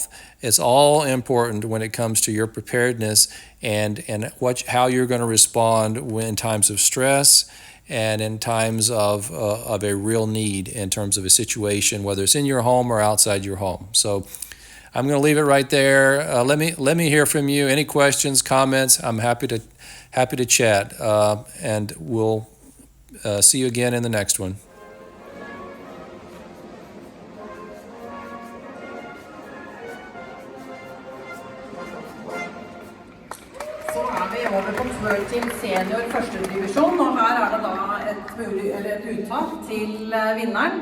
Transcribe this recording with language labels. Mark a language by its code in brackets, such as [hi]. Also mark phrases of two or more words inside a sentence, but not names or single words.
[en] It's all important when it comes to your preparedness and how you're going to respond in times of stress and in times of a real need in terms of a situation, whether it's in your home or outside your home. So I'm going to leave it right there. Let me hear from you. Any questions, comments? I'm happy to chat, and we'll see you again in the next one. [no] Så vi over på Team Senior første divisjon, og her det da et uttak til vinneren.